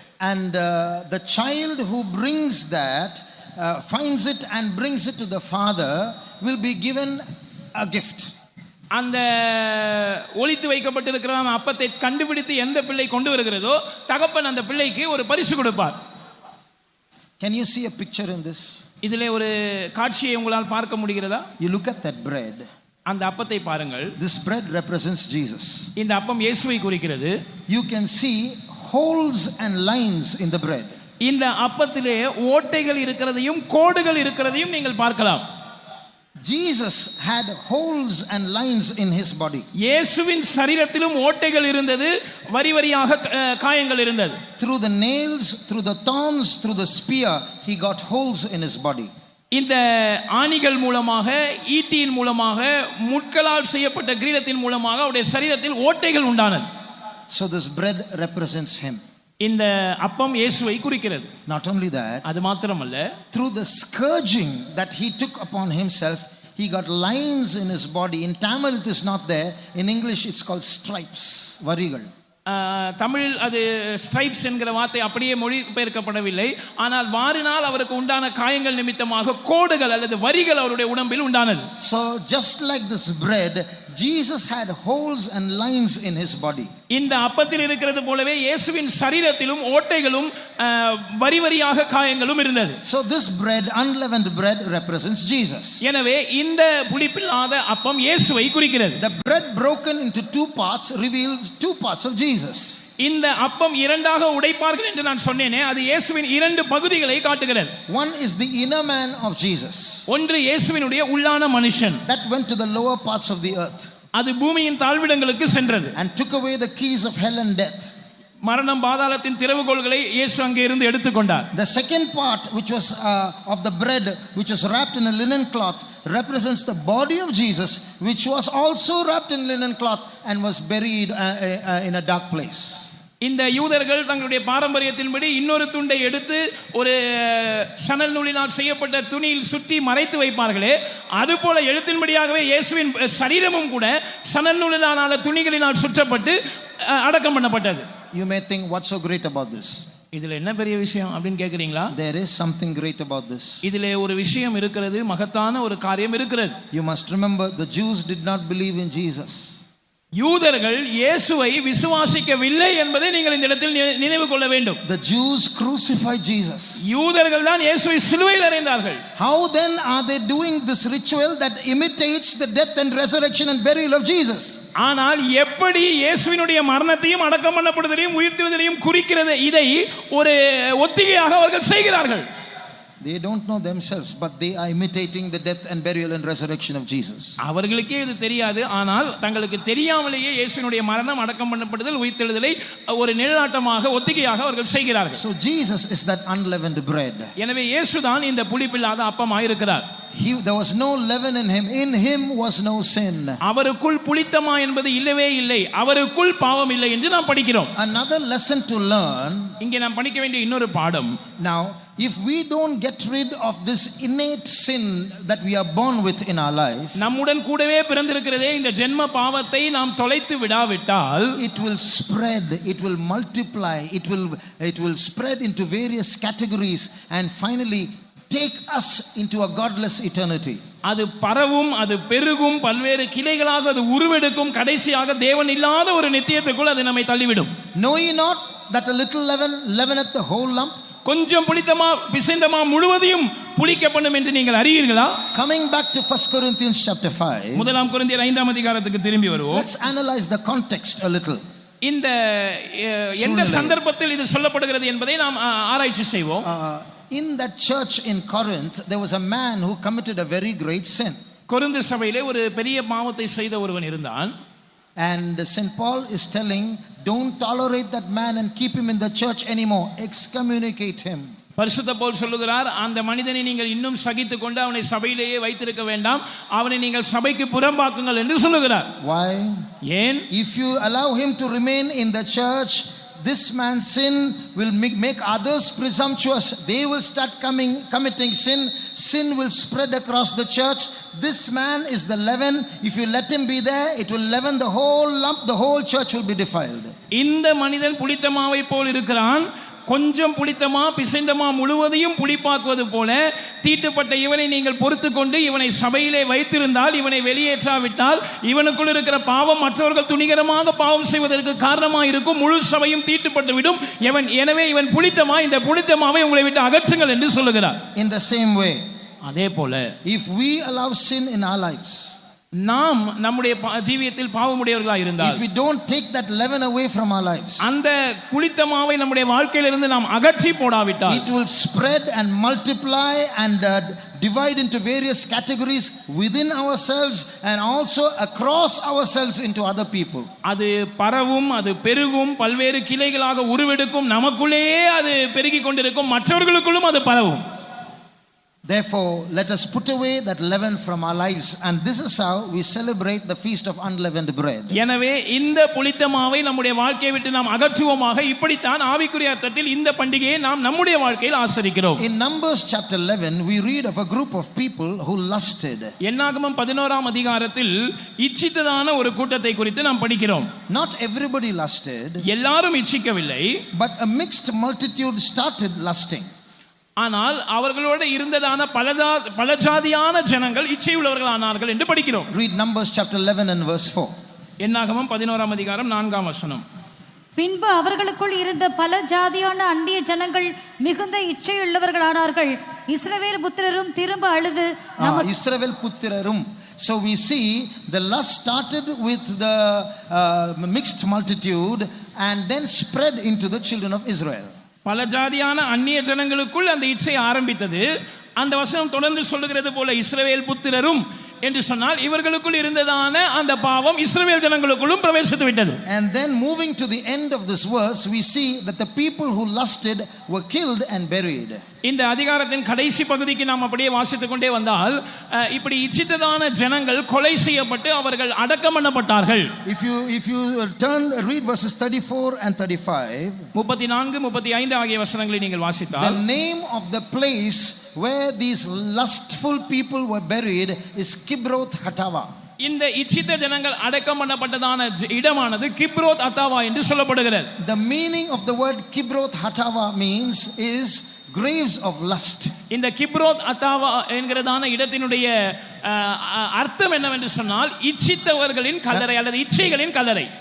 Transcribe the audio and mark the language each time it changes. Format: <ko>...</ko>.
<en>And the child who brings that, finds it and brings it to the father, will be given a gift.</en> <ta>அந்த ஒளித்து வைக்கப்பட்டிருக்கிறதான அப்பத்தை கண்டுபிடித்து எந்த பிள்ளை கொண்டு வருகிறதோ தகப்பன் அந்த பிள்ளைக்கு ஒரு பரிசு கொடுப்பார்.</ta> <en>Can you see a picture in this?</en> <ta>இதிலே ஒரு காட்சியை உங்களால் பார்க்க முடிகிறதா?</ta> <en>You look at that bread.</en> <ta>அந்த அப்பத்தை பாருங்கள்.</ta> <en>This bread represents Jesus.</en> <ta>இந்த அப்பம் இயேசுவை குறிக்கிறது.</ta> <en>You can see holes and lines in the bread.</en> <ta>இந்த அப்பத்திலே ஓட்டைகள் இருக்கிறதையும் கோடுகள் இருக்கிறதையும் நீங்கள் பார்க்கலாம்.</ta> <en>Jesus had holes and lines in his body.</en> <ta>இயேசுவின் சரீரத்திலும் ஓட்டைகள் இருந்தது, வரி வரியாக காயங்கள் இருந்தது.</ta> <en>Through the nails, through the thorns, through the spear, he got holes in his body.</en> <ta>இந்த ஆணிகள் மூலமாக, ஈட்டியின் மூலமாக, முட்களால் செய்யப்பட்ட கிரீடத்தின் மூலமாக அவருடைய சரீரத்தில் ஓட்டைகள் உண்டானது.</ta> <en>So this bread represents him.</en> <ta>இந்த அப்பம் இயேசுவை குறிக்கிறது.</ta> <en>Not only that,</en> <ta>அது மாத்திரமல்ல,</ta> <en>through the scourging that he took upon himself, he got lines in his body. In Tamil it is not there. In English it's called stripes, varigal.</en> <ta>தமிழில் அது stripes என்கிற வார்த்தை அப்படியே மொழிபெயர்க்கப்படவில்லை. ஆனால் வாரினால் அவருக்கு உண்டான காயங்கள் நிமித்தமாக கோடுகள் அல்லது வரிகள் அவருடைய உடம்பில் உண்டானது.</ta> <en>So just like this bread, Jesus had holes and lines in his body.</en> <ta>இந்த அப்பத்தில் இருக்கிறது போலவே இயேசுவின் சரீரத்திலும் ஓட்டைகளும் வரி வரியாக காயங்களும் இருந்தது.</ta> <en>So this bread, unleavened bread, represents Jesus.</en> <ta>எனவே இந்த புளிப்பில்லாத அப்பம் இயேசுவை குறிக்கிறது.</ta> <en>The bread broken into two parts reveals two parts of Jesus.</en> <ta>இந்த அப்பம் இரண்டாக உடைப்பார்கள் என்று நான் சொன்னேனே, அது இயேசுவின் இரண்டு பகுதிகளை காட்டுகிறது.</ta> <en>One is the inner man of Jesus.</en> <ta>ஒன்று இயேசுவினுடைய உள்ளான மனுஷன்.</ta> <en>That went to the lower parts of the earth.</en> <ta>அது பூமியின் தாழ்விடங்களுக்கு சென்றது.</ta> <en>And took away the keys of hell and death.</en> <ta>மரணம் பாதாளத்தின் திறவுகோல்களை இயேசு அங்கே இருந்து எடுத்துக்கொண்டார்.</ta> <en>The second part, which was of the bread, which was wrapped in a linen cloth, represents the body of Jesus, which was also wrapped in linen cloth and was buried in a dark place.</en> <ta>இந்த யூதர்கள் தங்களுடைய பாரம்பரியத்தின்படி இன்னொரு துண்டை எடுத்து ஒரு சணல் நூலினால் செய்யப்பட்ட துணியில் சுற்றி மறைத்து வைப்பார்களே, அதுபோல எழுத்தின்படியாகவே இயேசுவின் சரீரமும் கூட சணல் நூலினான துணிகளினால் சுற்றப்பட்டு அடக்கம் பண்ணப்பட்டது.</ta> <en>You may think, what's so great about this?</en> <ta>இதுல என்ன பெரிய விஷயம் அப்படின்னு கேக்குறீங்களா?</ta> <en>There is something great about this.</en> <ta>இதிலே ஒரு விஷயம் இருக்கிறது, மகத்தான ஒரு காரியம் இருக்கிறது.</ta> <en>You must remember, the Jews did not believe in Jesus.</en> <ta>யூதர்கள் இயேசுவை விசுவாசிக்கவில்லை என்பதை நீங்கள் இந்த இடத்தில் நினைவு கொள்ள வேண்டும்.</ta> <en>The Jews crucified Jesus.</en> <ta>யூதர்கள் தான் இயேசுவை சிலுவையில் அறைந்தார்கள்.</ta> <en>How then are they doing this ritual that imitates the death and resurrection and burial of Jesus?</en> <ta>ஆனால் எப்படி இயேசுவினுடைய மரணத்தையும் அடக்கம் பண்ணப்படுதலையும் உயிர்த்தெழுதலையும் குறிக்கிறது, இதை ஒரு ஒத்திகையாக அவர்கள் செய்கிறார்கள்.</ta> <en>They don't know themselves, but they are imitating the death and burial and resurrection of Jesus.</en> <ta>அவர்களுக்கே இது தெரியாது, ஆனால் தங்களுக்கு தெரியாமலேயே இயேசுவினுடைய மரணம் அடக்கம் பண்ணப்படுதல் உயிர்த்தெழுதலை ஒரு நிழலாட்டமாக ஒத்திகையாக அவர்கள் செய்கிறார்கள்.</ta> <en>So Jesus is that unleavened bread.</en> <ta>எனவே இயேசுதான் இந்த புளிப்பில்லாத அப்பமாக இருக்கிறார்.</ta> <en>There was no leaven in him. In him was no sin.</en> <ta>அவருக்குள் புளித்தமா என்பது இல்லவே இல்லை, அவருக்குள் பாவம் இல்லை என்று நாம் படிக்கிறோம்.</ta> <en>Another lesson to learn.</en> <ta>இங்கே நாம் படிக்க வேண்டிய இன்னொரு பாடம்.</ta> <en>Now, if we don't get rid of this innate sin that we are born with in our life,</en> <ta>நம்முடன் கூடவே பிறந்திருக்கிறதே இந்த ஜென்ம பாவத்தை நாம் தொலைத்து விடாவிட்டால்,</ta> <en>it will spread, it will multiply, it will spread into various categories and finally take us into a godless eternity.</en> <ta>அது பரவும், அது பெருகும், பல்வேறு கிளைகளாக அது உருவெடுக்கும், கடைசியாக தேவன் இல்லாத ஒரு நித்தியத்துக்குள் அது நம்மை தள்ளிவிடும்.</ta> <en>Know ye not that a little leaven leaveneth the whole lump?</en> <ta>கொஞ்சம் புளித்தமா பிசைந்தமா முழுவதையும் புளிக்க பண்ணும் என்று நீங்கள் அறியீர்களா?</ta> <en>Coming back to 1 Corinthians chapter 5.</en> <ta>முதலாம் கொரிந்தியர் 5ஆம் அதிகாரத்துக்கு திரும்பி வருவோம்.</ta> <en>Let's analyze the context a little.</en> <ta>இந்த எந்த சந்தர்ப்பத்தில் இது சொல்லப்படுகிறது என்பதை நாம் ஆராய்ச்சி செய்வோம்.</ta> <en>In that church in Corinth, there was a man who committed a very great sin.</en> <ta>Corinth சபையிலே ஒரு பெரிய பாவத்தை செய்த ஒருவன் இருந்தான்.</ta> <en>And St. Paul is telling, don't tolerate that man and keep him in the church anymore. Excommunicate him.</en> <ta>பரிசுத்த பவுல் சொல்லுகிறார், அந்த மனிதனை நீங்கள் இன்னும் சகித்துக் கொண்டு அவனை சபையிலேயே வைத்திருக்க வேண்டாம், அவனை நீங்கள் சபைக்கு புறம்பாக்குங்கள் என்று சொல்லுகிறார்.</ta> <en>Why?</en> <ta>ஏன்?</ta> <en>If you allow him to remain in the church, this man's sin will make others presumptuous. They will start committing sin. Sin will spread across the church. This man is the leaven. If you let him be there, it will leaven the whole lump. The whole church will be defiled.</en> <ta>இந்த மனிதன் புளித்தமாவை போல் இருக்கிறான். கொஞ்சம் புளித்தமா பிசைந்தமா முழுவதையும் புளிப்பாக்குவது போல தீட்டுப்பட்ட இவனை நீங்கள் பொறுத்து கொண்டு இவனை சபையிலே வைத்திருந்தால், இவனை வெளியேற்றாவிட்டால், இவனுக்குள் இருக்கிற பாவம் மற்றவர்கள் துணிகரமாக பாவம் செய்வதற்கு காரணமாக இருக்கும். முழு சபையும் தீட்டுப்பட்டு விடும். எனவே இவன் புளித்தமா, இந்த புளித்தமாவை உங்களை விட்டு அகற்றுங்கள் என்று சொல்லுகிறார்.</ta> <en>In the same way,</en> <ta>அதே போல</ta> <en>if we allow sin in our lives,</en> <ta>நாம் நம்முடைய ஜீவியத்தில் பாவமுடையவர்களாக இருந்தால்,</ta> <en>if we don't take that leaven away from our lives,</en> <ta>அந்த புளித்தமாவை நம்முடைய வாழ்க்கையிலிருந்து நாம் அகற்றி போடாவிட்டால்,</ta> <en>it will spread and multiply and divide into various categories within ourselves and also across ourselves into other people.</en> <ta>அது பரவும், அது பெருகும், பல்வேறு கிளைகளாக உருவெடுக்கும், நமக்குள்ளேயே அது பெருகிக் கொண்டிருக்கும், மற்றவர்களுக்குள்ளும் அது பரவும்.</ta> <en>Therefore, let us put away that leaven from our lives, and this is how we celebrate the feast of unleavened bread.</en> <ta>எனவே இந்த புளித்தமாவை நம்முடைய வாழ்க்கையை விட்டு நாம் அகற்றுவோமாக. இப்படித்தான் ஆவிக்குரிய அர்த்தத்தில் இந்த பண்டிகையை நாம் நம்முடைய வாழ்க்கையில் ஆசரிக்கிறோம்.</ta> <en>In Numbers chapter 11, we read of a group of people who lusted.</en> <ta>என்னாகமம் 11ஆம் அதிகாரத்தில் இச்சித்ததான ஒரு கூட்டத்தை குறித்து நாம் படிக்கிறோம்.</ta> <en>Not everybody lusted,</en> <ta>எல்லாரும் இச்சிக்கவில்லை,</ta> <en>but a mixed multitude started lusting.</en> <ta>ஆனால் அவர்களோடு இருந்ததான பல ஜாதியான ஜனங்கள் இச்சையுள்ளவர்கள் ஆனார்கள் என்று படிக்கிறோம்.</ta> <en>Read Numbers chapter 11 and verse 4.</en> <ta>என்னாகமம் 11ஆம் அதிகாரம் 4ஆம் வசனம். பின்பு அவர்களுக்குள் இருந்த பல ஜாதியான அந்நிய ஜனங்கள் மிகுந்த இச்சையுள்ளவர்களானார்கள். இஸ்ரவேல் புத்திரரும் திரும்ப அழுது இஸ்ரவேல் புத்திரரும்.</ta> <en>So we see the lust started with the mixed multitude and then spread into the children of Israel.</en> <ta>பல ஜாதியான அந்நிய ஜனங்களுக்குள் அந்த இச்சை ஆரம்பித்தது. அந்த வசனம் தொடர்ந்து சொல்லுகிறது போல இஸ்ரவேல் புத்திரரும் என்று சொன்னால் இவர்களுக்குள் இருந்ததான அந்த பாவம் இஸ்ரவேல் ஜனங்களுக்குள்ளும் பிரவேசித்து விட்டது.</ta> <en>And then moving to the end of this verse we see that the people who lusted were killed and buried.</en> <ta>இந்த அதிகாரத்தின் கடைசி பகுதிக்கு நாம் அப்படியே வாசித்துக் கொண்டே வந்தால் இப்படி இச்சித்ததான ஜனங்கள் கொலை செய்யப்பட்டு அவர்கள் அடக்கம் பண்ணப்பட்டார்கள்.</ta> <en>If you read verses 34 and 35,</en> <ta>34 35 ஆகிய வசனங்களை நீங்கள் வாசித்தால்</ta> <en>the name of the place where these lustful people were buried is Kibroth Hatava.</en> <ta>இந்த இச்சித்த ஜனங்கள் அடக்கம் பண்ணப்பட்டதான இடமானது கிப்ரோத் அத்தாவா என்று சொல்லப்படுகிறது.</ta> <en>The meaning of the word Kibroth Hatava means is graves of lust.</en> <ta>இந்த கிப்ரோத் அத்தாவா என்கிறதான இடத்தினுடைய அர்த்தம் என்னவென்று சொன்னால் இச்சித்தவர்களின் கல்லறை அல்லது இச்சைகளின் கல்லறை.</ta>